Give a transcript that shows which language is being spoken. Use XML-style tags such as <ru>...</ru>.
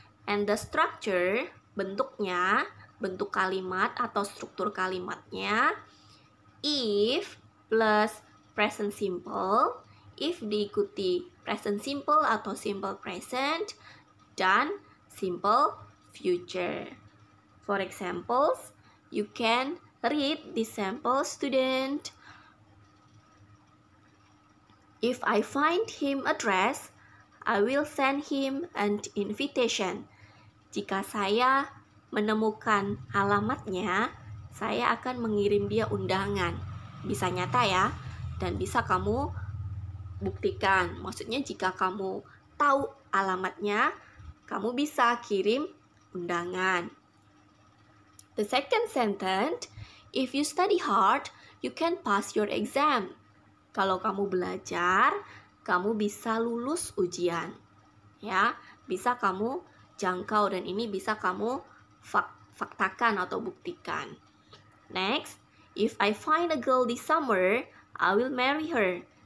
<en>And the structure,</en> <id>bentuknya, bentuk kalimat atau struktur kalimatnya, if plus present simple, if diikuti present simple atau simple present, dan simple future.</id> <en>For examples, you can read this sample, student. If I find him address, I will send him an invitation.</en> <id>Jika saya menemukan alamatnya, saya akan mengirim dia undangan. Bisa nyata ya, dan bisa kamu buktikan. Maksudnya jika kamu tahu alamatnya, kamu bisa kirim undangan.</id> <en>The second sentence, if you study hard, you can pass your exam.</en> <id>Kalau kamu belajar, kamu bisa lulus ujian. Ya, bisa kamu jangkau dan ini bisa kamu faktakan atau buktikan.</id> <en>Next, if I find a girl this summer, I will marry her.</en>